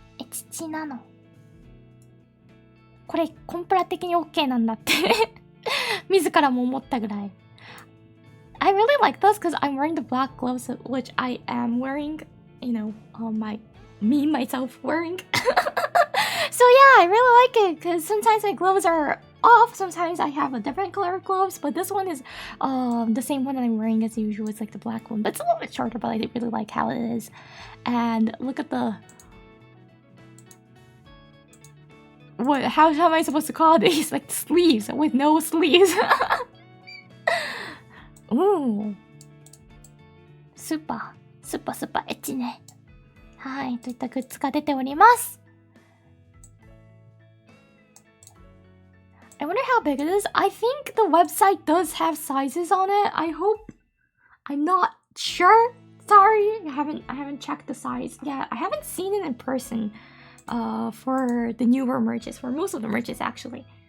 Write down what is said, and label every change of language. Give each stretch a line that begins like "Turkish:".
Japanese: 父なの。これ、コンプラ的に OK なんだって。自らも思ったぐらい。
English: I really like this because I'm wearing the black gloves, which I am wearing. You know, myself wearing. So yeah, I really like it because sometimes my gloves are off, sometimes I have a different color of gloves, but this one is the same one that I'm wearing as usual. It's like the black one, but it's a little bit shorter, but I really like how it is. And look at the how am I supposed to call these? Like sleeves with no sleeves. Ooh, super
Japanese: エッチね。はい、といったグッズが出ております。
English: I wonder how big it is. I think the website does have sizes on it. I hope. I'm not sure. Sorry, I haven't checked the size. Yeah, I haven't seen it in person. For the newer merches, for most of the merches actually.